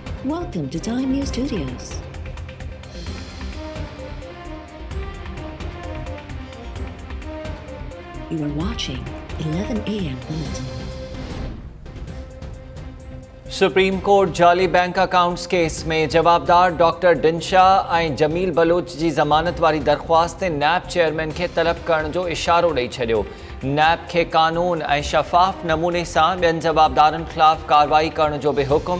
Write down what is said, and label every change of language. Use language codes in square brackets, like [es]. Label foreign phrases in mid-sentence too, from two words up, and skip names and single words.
[en] Welcome to Time News Studios. You are watching 11 a.m. Bulletin. [sd] सुप्रीम कोर्ट जाली बैंक अकाउंट्स केस में जवाबदार डॉक्टर दिनशा ऐं जमील बलोच जी ज़मानत वारी दरख़्वास्त नैब चेयरमैन खे तलब करण जो इशारो ॾेई छॾियो। नैब खे कानून ऐं शफ़ाफ़ नमूने सां ॿियनि जवाबदारनि ख़िलाफ़ कार्रवाई करण जो बि हुकुम।